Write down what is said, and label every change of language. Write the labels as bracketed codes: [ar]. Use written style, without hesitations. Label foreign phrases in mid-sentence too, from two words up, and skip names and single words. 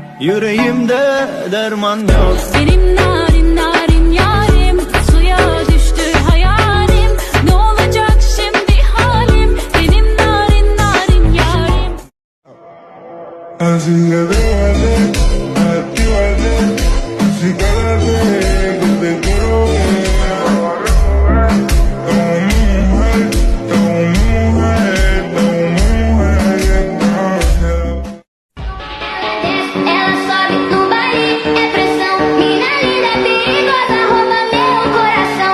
[tr] yüreğimde derman yok. Benim narin narin yarim, suya düştü hayalim. Ne olacak şimdi halim, benim narin narin yarim. [es] Así que déjate, actívate, así quédate, que te quiero ver. [pt] Ela sobe no baile, é pressão. Mina linda, perigosa, rouba meu coração.